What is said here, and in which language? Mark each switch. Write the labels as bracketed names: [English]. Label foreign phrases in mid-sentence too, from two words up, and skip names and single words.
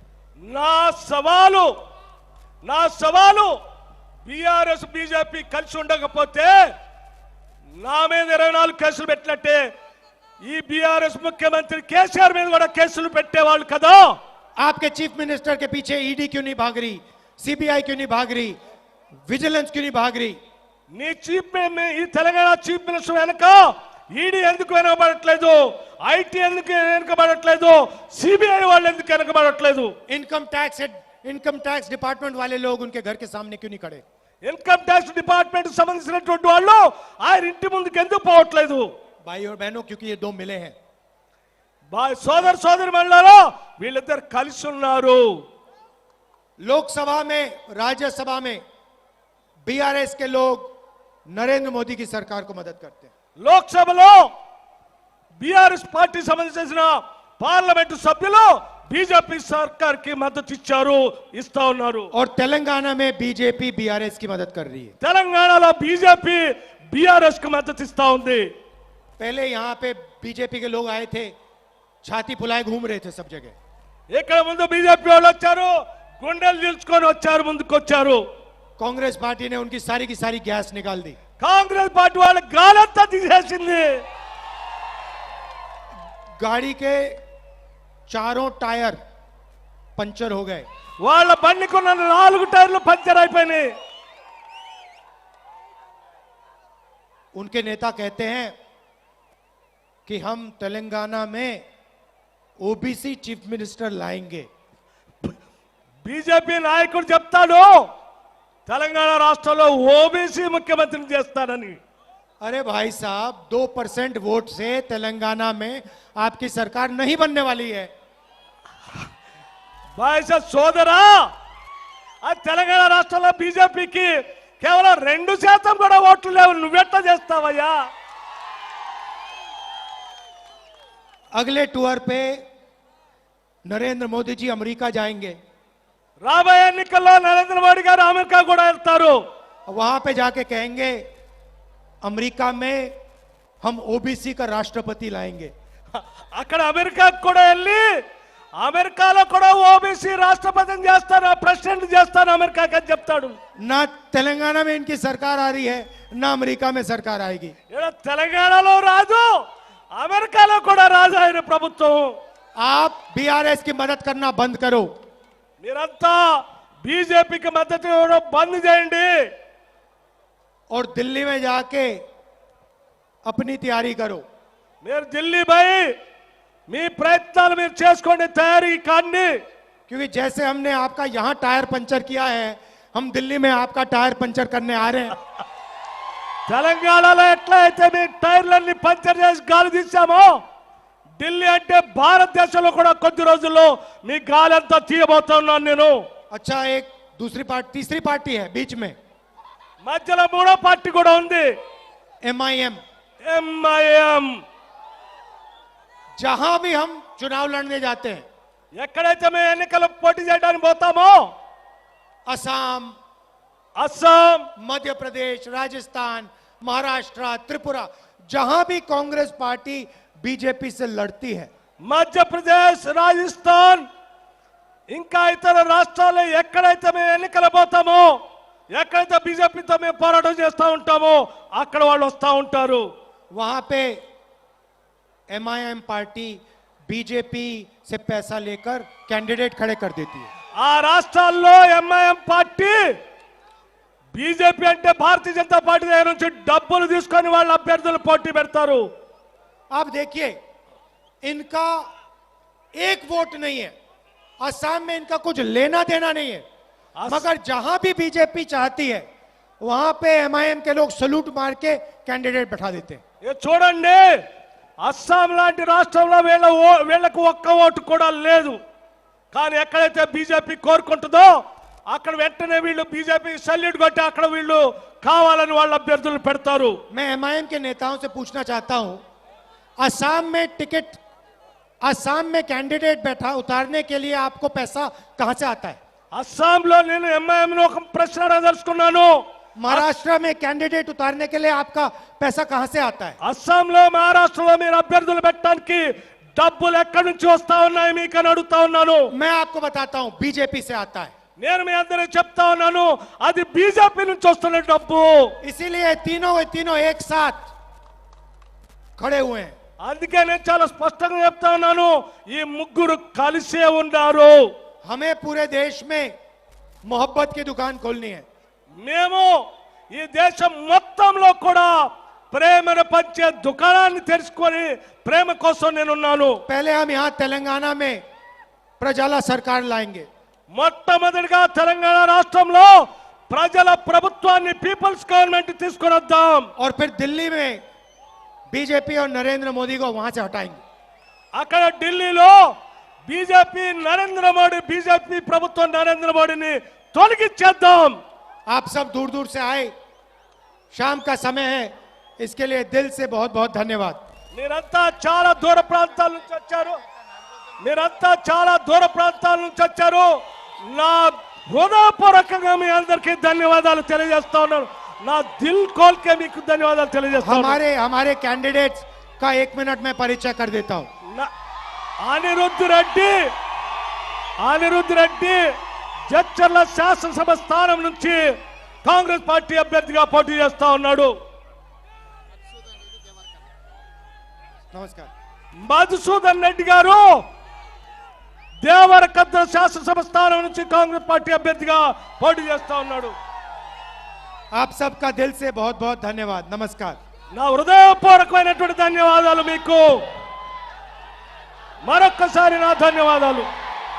[Telugu] నా సవాలు బీఆర్ఎస్, బీజేపీ కలిసి ఉండకపోతే నా మీద 24 కేసులు పెట్టినట్టే ఈ బీఆర్ఎస్ ముఖ్యమంత్రి కేసీఆర్ మీద కూడా కేసులు పెట్టేవాళ్ళు కదా. [Hindi] आपके [English] chief minister [Hindi] के पीछे ईडी क्यों नहीं भाग रही, सीबीआई क्यों नहीं भाग रही, विजिलेंस क्यों नहीं भाग रही? [Telugu] నీ ఈ తెలంగాణ [English] chief minister [Telugu] వెనక ఈడీ ఎందుకు వెనకబడట్లేదు, ఐటీ ఎందుకు వెనకబడట్లేదు, సిబిఐ వాళ్ళు ఎందుకు వెనకబడట్లేదు? [English] income tax department [Hindi] वाले लोग उनके घर के सामने क्यों नहीं खड़े? [English] income tax department [Telugu] సంబంధించినటువంటి వాళ్ళు ఆయన ఇంటి ముందుకు ఎందుకు పోవట్లేదు? [Hindi] भाई और बहनों, क्योंकि ये दो मिले हैं. [Telugu] సోదరి మండలాలో వీళ్ళిద్దరు కలిసి ఉన్నారు. [Hindi] लोकसभा में, राज्यसभा में बीआरएस के लोग नरेंद्र मोदी की सरकार को मदद करते हैं. [Telugu] లోక్సభలో బీఆర్ఎస్ పార్టీ సంబంధించిన పార్లమెంటు సభ్యులు బీజేపీ సర్కార్ కి మద్దతు ఇస్తా ఉన్నారు. [Hindi] और तेलंगाना में बीजेपी बीआरएस की मदद कर रही है. [Telugu] తెలంగాణలో బీజేపీ బీఆర్ఎస్ కి మద్దతు ఇస్తా ఉంది. [Hindi] पहले यहाँ पे बीजेपी के लोग आए थे, छाती फुलाए घूम रहे थे सब जगह. [Telugu] ఇక్కడ ముందు బీజేపీ వాళ్ళు వచ్చారు, గుండెలు నిల్చుకొని వచ్చారు, ముందుకు వచ్చారు. [Hindi] कांग्रेस पार्टी ने उनकी सारी की सारी गैस निकाल दी. [Telugu] కాంగ్రెస్ పార్టీ వాళ్ళ గాలంతా తీసేసింది. [Hindi] गाड़ी के चारों [English] tyre puncture [Hindi] हो गए. [Telugu] వాళ్ళ బండికున్న 4 టైర్లు పంచర్ అయిపోయినాయి. [Hindi] उनके नेता कहते हैं कि हम तेलंगाना में ओबीसी [English] chief minister [Hindi] लाएंगे. [Telugu] బీజేపీ నాయకుడు చెప్తాడు తెలంగాణ రాష్ట్రంలో ఓబీసీ ముఖ్యమంత్రిని చేస్తానని. [Hindi] अरे भाई साहब, 2% वोट से तेलंगाना में आपकी सरकार नहीं बनने वाली है. [Telugu] సోదరా, తెలంగాణ రాష్ట్రంలో బీజేపీకి కేవలం 2% కూడా ఓట్లు లేవు. నువ్వెట్లా చేస్తావయ్యా? [Hindi] अगले टूर पे नरेंद्र मोदी जी अमेरिका जाएंगे. [Telugu] రాబోయే ఎన్నికల్లో నరేంద్ర మోడీ గారు అమెరికా కూడా వెళ్తారు. [Hindi] वहां पे जाके कहेंगे अमेरिका में हम ओबीसी का राष्ट्रपति लाएंगे. [Telugu] అక్కడ అమెరికాకు కూడా వెళ్ళి అమెరికాలో కూడా ఓబీసీ రాష్ట్రపతిని చేస్తాను, ప్రెసిడెంట్ చేస్తాను అమెరికాకి అని చెప్తాడు. [Hindi] ना तेलंगाना में इनकी सरकार आ रही है, ना अमेरिका में सरकार आएगी. [Telugu] తెలంగాణలో రాదు, అమెరికాలో కూడా రాదు ఆయన ప్రభుత్వం. [Hindi] आप बीआरएस की मदद करना बंद करो. [Telugu] మీరంతా బీజేపీకి మద్దతు ఇవ్వడం బంద్ చేయండి. [Hindi] और दिल्ली में जाके अपनी तैयारी करो. [Telugu] మీరు ఢిల్లీ పోయి మీ ప్రయత్నాలు మీరు చేసుకోండి, తయారీ కాండి. [Hindi] क्योंकि जैसे हमने आपका यहां [English] tyre puncture [Hindi] किया है, हम दिल्ली में आपका [English] tyre puncture [Hindi] करने आ रहे हैं. [Telugu] తెలంగాణలో ఎట్లా అయితే మీ టైర్లన్నీ పంచర్ చేసి గాలి తీసామో, ఢిల్లీ అంటే భారతదేశంలో కూడా కొద్ది రోజుల్లో మీ గాలి అంతా తీయబోతున్నాను నేను. [Hindi] अच्छा, एक तीसरी पार्टी है बीच में, [Telugu] మధ్యలో 3వ పార్టీ కూడా ఉంది, [Hindi] एमआईएम. [Telugu] ఎంఐఎం. [Hindi] जहां भी हम चुनाव लड़ने जाते हैं, [Telugu] ఎక్కడైతే మేము ఎన్నికలు పోటీ చేయడానికి పోతామో [Hindi] असम, [Telugu] అస్సాం, [Hindi] मध्य प्रदेश, राजस्थान, महाराष्ट्र, त्रिपुरा, जहां भी कांग्रेस पार्टी बीजेपी से लड़ती है, [Telugu] మధ్యప్రదేశ్, రాజస్థాన్ ఇంకా ఇతర రాష్ట్రాల్లో ఎక్కడైతే మేము ఎన్నికలు పోతామో, ఎక్కడైతే బీజేపీతో మేము పోరాటం చేస్తూ ఉంటామో అక్కడ వాళ్ళు వస్తూ ఉంటారు. [Hindi] वहां पे एमआईएम पार्टी बीजेपी से पैसा लेकर कैंडिडेट खड़े कर देती है। [Telugu] ఆ రాష్ట్రాల్లో ఎంఐఎం పార్టీ బీజేపీ అంటే భారతీయ జనతా పార్టీ దగ్గర నుంచి డబ్బులు తీసుకొని వాళ్ళ అభ్యర్థులు పోటీ పెడతారు. [Hindi] अब देखिए, इनका एक वोट नहीं है, असम में इनका कुछ लेना देना नहीं है, मगर जहां भी बीजेपी चाहती है वहां पे एमआईएम के लोग सलूट मार के कैंडिडेट बैठा देते हैं। [Telugu] ఇది చూడండి, అస్సాం లాంటి రాష్ట్రంలో వీళ్ళకు ఒక్క ఓటు కూడా లేదు. కానీ ఎక్కడైతే బీజేపీ కోరుకుంటుందో అక్కడ వెంటనే వీళ్ళు బీజేపీ సల్యూట్ కొట్టి అక్కడ వీళ్ళు కావాలని వాళ్ళ అభ్యర్థులు పెడతారు. [Hindi] मैं एमआईएम के नेताओं से पूछना चाहता हूं, असम में टिकट, असम में कैंडिडेट बैठा उतारने के लिए आपको पैसा कहां से आता है? [Telugu] అస్సాంలో నేను ఎంఐఎం ఒక ప్రశ్న అడగదలుచుకున్నాను. [Hindi] महाराष्ट्र में कैंडिडेट उतारने के लिए आपका पैसा कहां से आता है? [Telugu] అస్సాంలో, మహారాష్ట్రలో మీరు అభ్యర్థులు పెట్టడానికి డబ్బులు ఎక్కడి నుంచి వస్తా ఉన్నాయి మీకు అని అడుగుతా ఉన్నాను. [Hindi] मैं आपको बताता हूं, बीजेपी से आता है। [Telugu] నేను మీ అందరికి చెప్తా ఉన్నాను, అది బీజేపీ నుంచి వస్తున్న డబ్బు. [Hindi] इसीलिए तीनों एक साथ खड़े हुए हैं। [Telugu] అందుకే నేను చాలా స్పష్టంగా చెప్తా ఉన్నాను, ఈ ముగ్గురు కలిసే ఉన్నారు. [Hindi] हमें पूरे देश में मोहब्बत की दुकान खोलनी है। [Telugu] మేము ఈ దేశం మొత్తంలో కూడా ప్రేమను పంచే దుకాణాన్ని తెరుచుకొని ప్రేమ కోసం నేనున్నాను. [Hindi] पहले हम यहाँ तेलंगाना में प्रजाला सरकार लाएंगे, [Telugu] మొట్టమొదటిగా తెలంగాణ రాష్ట్రంలో ప్రజల ప్రభుత్వాన్ని, [English] people's government [Telugu] తీసుకొని వద్దాం. [Hindi] और फिर दिल्ली में बीजेपी और नरेंद्र मोदी को वहां से हटाएंगे। [Telugu] అక్కడ ఢిల్లీలో బీజేపీ ప్రభుత్వం నరేంద్ర మోడీని తొలగించేద్దాం. [Hindi] आप सब दूर दूर से आए, शाम का समय है, इसके लिए दिल से बहुत बहुत धन्यवाद। [Telugu] మీరంతా చాలా దూర ప్రాంతాల నుంచి వచ్చారు, నా హృదయపూర్వకంగా మీ అందరికీ ధన్యవాదాలు తెలియజేస్తా ఉన్నాను. నా [Hindi] दिल खोलके [Telugu] మీకు ధన్యవాదాలు తెలియజేస్తా ఉన్నాను. [Hindi] हमारे कैंडिडेट्स का 1 मिनट में परिचय कर देता हूं। [Telugu] అనిరుద్ధ్ రెడ్డి జడ్చర్ల శాసనసభ స్థానం నుంచి కాంగ్రెస్ పార్టీ అభ్యర్థిగా పోటీ చేస్తా ఉన్నాడు. [Hindi] नमस्कार। [Telugu] మధుసూదన్ రెడ్డి గారు దేవరకద్ర శాసనసభ స్థానం నుంచి కాంగ్రెస్ పార్టీ అభ్యర్థిగా పోటీ చేస్తా ఉన్నాడు. [Hindi] आप सबका दिल से बहुत बहुत धन्यवाद। नमस्कार। [Telugu] నా హృదయపూర్వకమైనటువంటి ధన్యవాదాలు మీకు. మరొక్కసారి నా ధన్యవాదాలు.